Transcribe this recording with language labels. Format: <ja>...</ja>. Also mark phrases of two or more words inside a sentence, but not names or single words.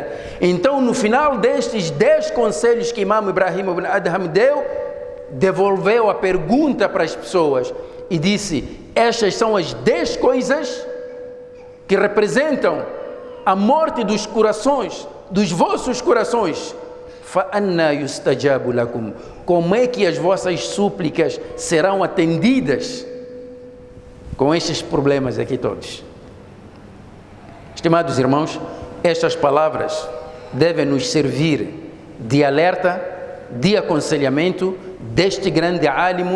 <pt>Então, no final destes 10 conselhos que Imam Ibrahim ibn Adham deu, devolveu a pergunta para as pessoas e disse: estas são as 10 coisas que representam a morte dos corações, dos vossos corações.</pt> <ar>فَأَنَّا يُسْتَجَابُ لَكُمْ.</ar> <pt>Como é que as vossas súplicas serão atendidas com estes problemas aqui todos? Estimados irmãos, estas palavras devem nos servir de alerta, de aconselhamento deste grande álimo.</pt>